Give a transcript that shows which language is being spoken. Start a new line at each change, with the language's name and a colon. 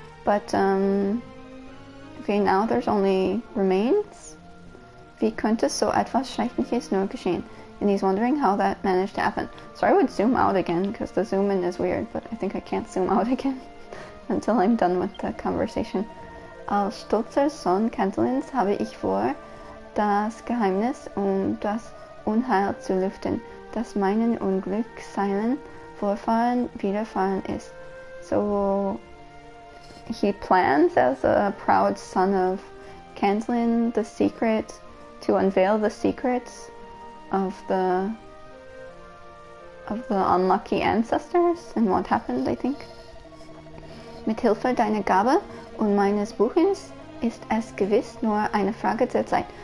English: But, okay, now there's only remains.
German: Wie könnte so etwas Schreckliches nur geschehen?
English: And he's wondering how that managed to happen. So I would zoom out again, because the zoom in is weird, but I think I can't zoom out again until I'm done with the conversation.
German: Als stolzer Sohn Cantelins habe ich vor, das Geheimnis das Unheil zu lüften, das meinen unglückseligen Vorfahren widerfahren ist.
English: So he plans as a proud son of Cantlin to unveil the secrets of the unlucky ancestors and what happened, I think.
German: Mit Hilfe deiner Gabe und meines Buches ist es gewiss nur eine Frage der Zeit.